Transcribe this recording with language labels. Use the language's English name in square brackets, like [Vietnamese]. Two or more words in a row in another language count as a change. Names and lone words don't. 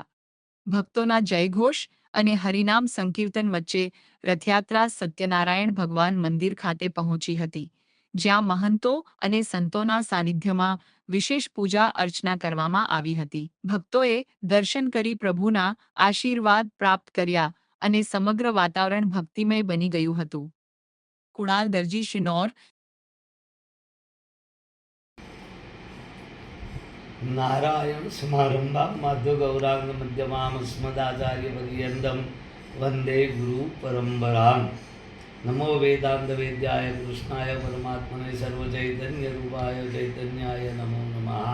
[Gujarati] ભક્તોના જયઘોષ અને હરિનામ સંકીર્તન વચ્ચે રથયાત્રા સત્યનારાયણ ભગવાન મંદિર ખાતે પહોંચી હતી, જ્યાં મહંતો અને સંતોના સાનિધ્યમાં વિશેષ પૂજા અર્ચના કરવામાં આવી હતી। ભક્તોએ દર્શન કરી પ્રભુના આશીર્વાદ પ્રાપ્ત કર્યા અને સમગ્ર વાતાવરણ ભક્તિમય બની ગયું હતું। કુણાલ દરજી, શિનોર। [Sanskrit] नारायण समारंभा माधव गौरांग मध्यमाम अस्मदाचार्य पर्यंतम वंदे गुरु परंपरा। नमो वेदांत वेद्याय कृष्णाय परमात्मने सर्व चैतन्य रूपाय चैतन्याय नमो नमः।